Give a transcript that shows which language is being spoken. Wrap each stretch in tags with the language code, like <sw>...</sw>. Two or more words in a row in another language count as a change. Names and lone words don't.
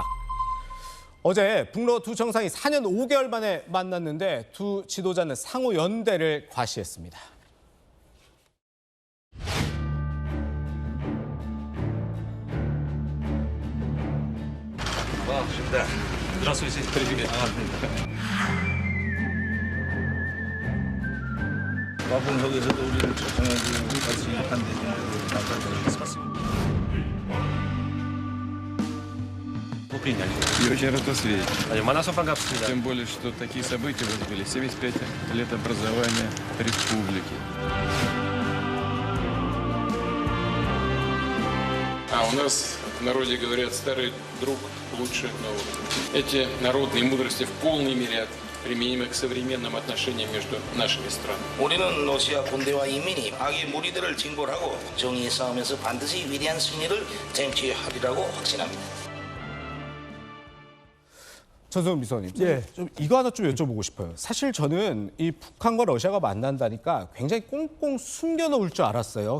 <ko>어제 북러 두 정상이 4년 5개월 만에 만났는데 두 지도자는 상호 연대를 과시했습니다. 반갑습니다.</ko> <ru>Здравствуйте, президент.</ru> <ko>바쁜 속에서도 우리를 초청해 주고 같이 한대 좀 감사드리겠습니다.</ko> <ru>приняли. И очень рад вас видеть.</ru> <ko>만나서 반갑습니다.</ko> <ru>Тем более, что такие события у вас были 75 лет образования республики. А у нас в народе говорят, старый друг лучше нового. Эти народные мудрости в полной мере применимы к современным отношениям между нашими странами.</ru> <ko>우리는 러시아 군대와 인민이 악의 무리들을 징벌하고 정의의 싸움에서 반드시 위대한 승리를 쟁취하리라고 확신합니다. 전성훈 비서관님, 예. 좀 이거 하나 좀 여쭤보고 싶어요. 사실 저는 이 북한과 러시아가 만난다니까 굉장히 꽁꽁 숨겨놓을 줄 알았어요.</ko>